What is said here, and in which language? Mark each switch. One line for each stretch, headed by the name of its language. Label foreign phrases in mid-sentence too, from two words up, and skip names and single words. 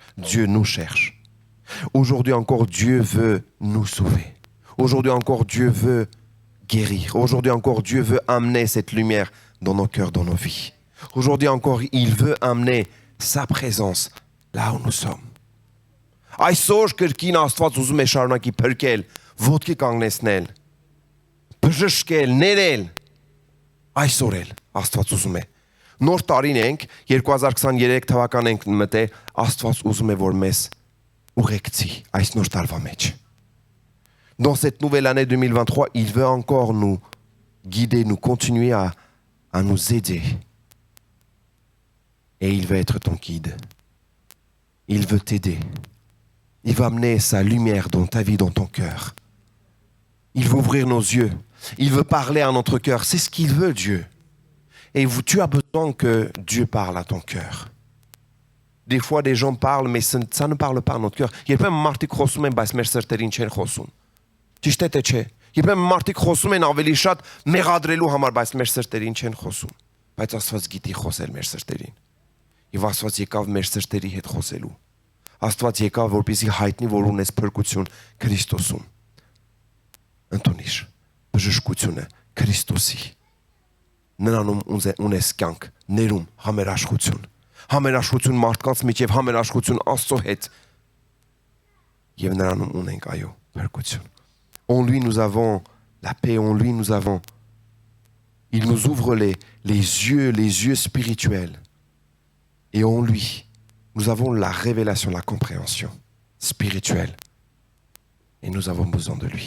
French: Dieu nous cherche. Aujourd'hui encore, Dieu veut nous sauver. Aujourd'hui encore, Dieu veut guérir. Aujourd'hui encore, Dieu veut amener cette lumière dans nos cœurs, dans nos vies. Aujourd'hui encore, il veut amener sa présence là où nous sommes.
Armenian: Այսօր կրկին Աստված ուզում է շարունակի փրկել, ոտքի կանգնեցնել, բժշկել, ներել։ Այսօր էլ Աստված ուզում է։ Նոր տարին ենք, 2023 թվական ենք մտել, Աստված ուզում է, որ մեզ ուղեկցի այս նոր տարվա մեջ։
French: Dans cette nouvelle année 2023, il veut encore nous guider, nous continuer à nous aider. Et il veut être ton guide. Il veut t'aider. Il va amener sa lumière dans ta vie, dans ton cœur. Il veut ouvrir nos yeux. Il veut parler à notre cœur. C'est ce qu'il veut, Dieu. Et tu as besoin que Dieu parle à ton cœur. Des fois, des gens parlent, mais ça ne parle pas à notre cœur.
Armenian: Երբեմն մարդիկ խոսում են, բայց մեր սրտերին չեն խոսում։ Ճիշտ է թե չէ։ Երբեմն մարդիկ խոսում են ավելի շատ մեղադրելու համար, բայց մեր սրտերին չեն խոսում։ Բայց Աստված գիտի խոսել մեր սրտերին։ Եվ Աստված եկավ մեր սրտերի հետ խոսելու։ Աստված եկավ, որպեսզի հայտնի, որ ունես փրկություն Քրիստոսում։ Ընդունիր բժշկությունը Քրիստոսի։ Նրանում ունես կյանք, ներում, համերաշխություն։ Համերաշխություն մարդկանց միջև, համերաշխություն Աստծո հետ։ Եվ նրանում ունենք այո փրկություն։
French: En lui nous avons la paix, en lui nous avons. Il nous ouvre les yeux spirituels. Et en lui, nous avons la révélation, la compréhension spirituelle. Et nous avons besoin de lui.